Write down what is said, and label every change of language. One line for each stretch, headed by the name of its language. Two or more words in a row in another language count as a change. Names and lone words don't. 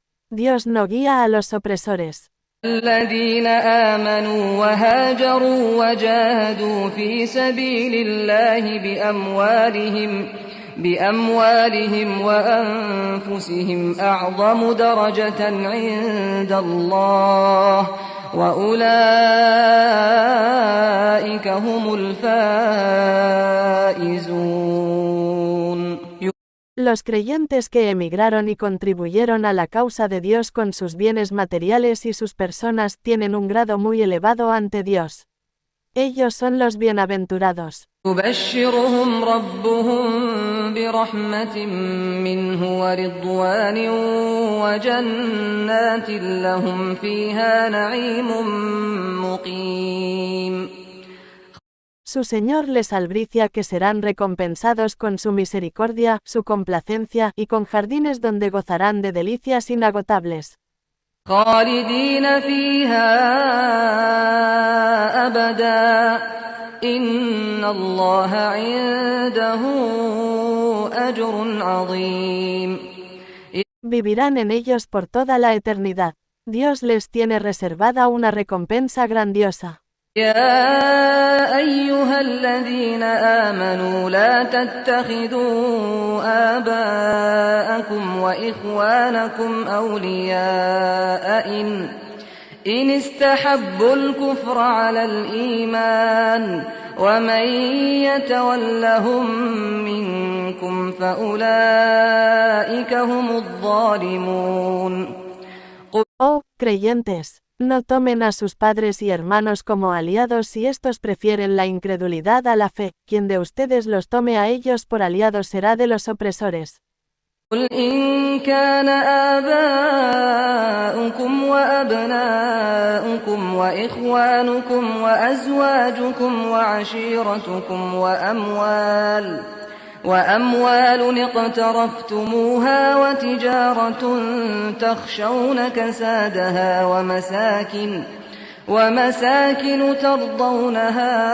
Spanish: Dios no guía a los opresores.
Arabic: الذين آمنوا وهاجروا وجاهدوا في سبيل الله بأموالهم وأنفسهم أعظم درجة عند الله وأولئك هم الفائزون.
Spanish: Los creyentes que emigraron y contribuyeron a la causa de Dios con sus bienes materiales y sus personas tienen un grado muy elevado ante Dios. Ellos son los bienaventurados.
Arabic: يبشرهم ربهم برحمة منه ورضوان وجنات لهم فيها نعيم مقيم.
Spanish: Su Señor les albricia que serán recompensados con su misericordia, su complacencia, y con jardines donde gozarán de delicias inagotables.
Arabic: خالدين فيها أبدا إن الله عنده أجر عظيم.
Spanish: Vivirán en ellos por toda la eternidad. Dios les tiene reservada una recompensa grandiosa.
Arabic: يا أيها الذين آمنوا لا تتخذوا آباءكم وإخوانكم أولياء إن استحبوا الكفر على الإيمان ومن يتولهم منكم فأولئك هم الظالمون.
Spanish: Oh, creyentes, no tomen a sus padres y hermanos como aliados si estos prefieren la incredulidad a la fe. Quien de ustedes los tome a ellos por aliados será de los opresores.
Arabic: قل إن كان آباؤكم وأبناؤكم وإخوانكم وأزواجكم وعشيرتكم وأموال اقترفتموها وتجارة تخشون كسادها ومساكن ترضونها